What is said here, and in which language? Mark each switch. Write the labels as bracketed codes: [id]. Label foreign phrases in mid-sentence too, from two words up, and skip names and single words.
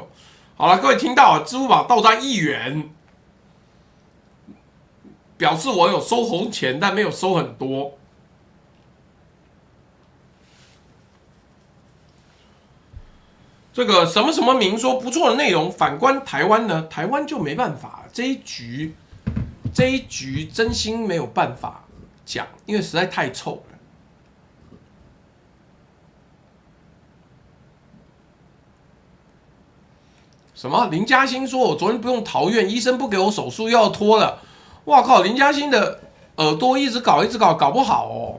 [zh] 好了，各位聽到，支付寶到賬1元，表示我有收紅錢，但沒有收很多。這個什麼什麼明說不錯的內容，反觀台灣呢？台灣就沒辦法，這一局真心沒有辦法講，因為實在太臭了。什麼？林嘉欣說：“我昨天不用逃院，醫生不給我手術，又要拖了。” 哇靠！林嘉欣的耳朵一直搞，搞不好哦。